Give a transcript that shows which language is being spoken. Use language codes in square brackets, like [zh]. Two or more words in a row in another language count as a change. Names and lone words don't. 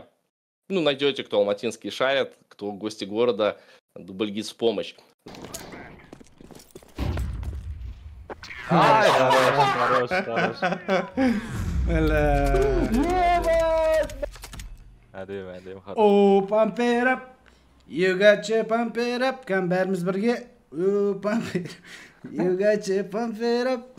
[ru] Ну, найдете, кто алматинский шарит, кто гости города, Дубльгиз в помощь. Ай, хорош. Әдем, хорош. [en] Oh, pump it up. You got to pump it up. [kk] Kan bәріміз бірге. [en] Oh, pump it. You got to pump it up.